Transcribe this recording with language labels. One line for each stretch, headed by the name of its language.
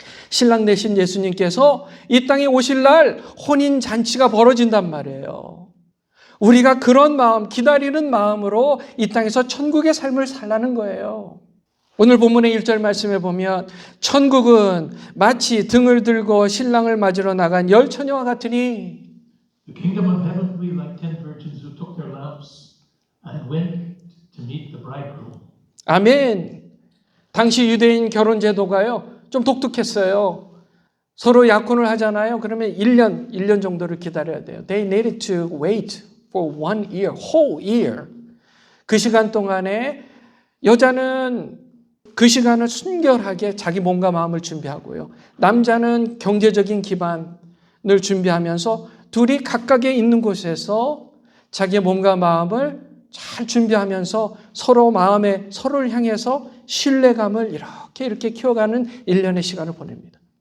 Korean: 신랑 되신 예수님께서 이 땅에 오실 날 혼인잔치가 벌어진단 말이에요. 우리가 그런 마음, 기다리는 마음으로 이 땅에서 천국의 삶을 살라는 거예요. 오늘 본문의 1절 말씀에 보면 천국은 마치 등을 들고 신랑을 맞으러 나간 10처녀와 같으니
English: The kingdom of heaven will be like 10 virgins who took their lamps and went to meet the bridegroom.
Korean: 아멘. 당시 유대인 결혼 제도가요, 좀 독특했어요. 서로 약혼을 하잖아요. 그러면 1년 정도를 기다려야 돼요.
English: They needed to wait for 1 year, whole year.
Korean: 그 시간 동안에 여자는 그 시간을 순결하게 자기 몸과 마음을 준비하고요. 남자는 경제적인 기반을 준비하면서 둘이 각각의 있는 곳에서 자기의 몸과 마음을 잘 준비하면서 서로 마음에 서로를 향해서 신뢰감을 이렇게 키워가는 1년의 시간을 보냅니다.